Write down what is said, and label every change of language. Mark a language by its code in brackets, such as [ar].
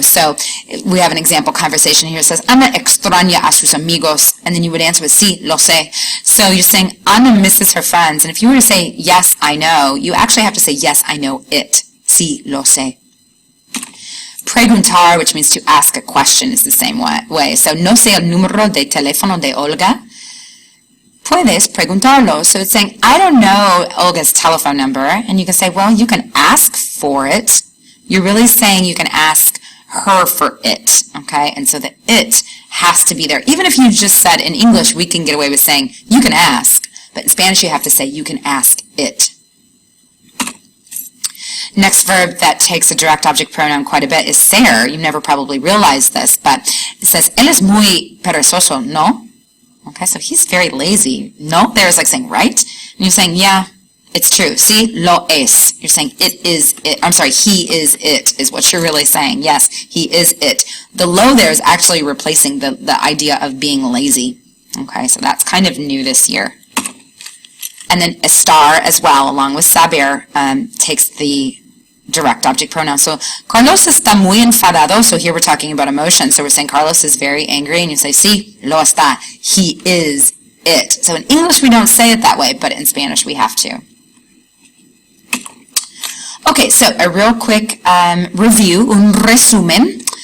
[en] So we have an example conversation here. It says, [es] Ana extraña a sus amigos. [en] And then you would answer with, [es] sí, lo sé. [en] So you're saying, Ana misses her friends. And if you were to say, yes, I know, you actually have to say, yes, I know it. [es] Sí, lo sé. [en] Preguntar, which means to ask a question, is the same way. [es] So, no sé el número de teléfono de Olga. Puedes preguntarlo. [en] So it's saying, I don't know Olga's telephone number. And you can say, well, you can ask for it. You're really saying you can ask her for it. Okay? And so the it has to be there. Even if you just said in English, we can get away with saying, you can ask. But in Spanish, you have to say, you can ask it. Next verb that takes a direct object pronoun quite a bit is ser. You've never probably realized this, but it says, [es] él es muy perezoso, ¿no? [en] Okay, so he's very lazy. No, there is like saying, right? And you're saying, yeah, it's true. [es] Sí, lo es. [en] You're saying it is it. I'm sorry, he is it, is what you're really saying. Yes, he is it. The lo there is actually replacing the idea of being lazy. Okay, so that's kind of new this year. And then estar as well, along with saber, takes the direct object pronoun. [es] So Carlos está muy enfadado. [en] So here we're talking about emotion. So we're saying Carlos is very angry, and you say, [es] sí, lo está. [en] He is it. So in English we don't say it that way, but in Spanish we have to. Okay, so a real quick review, [es] un resumen.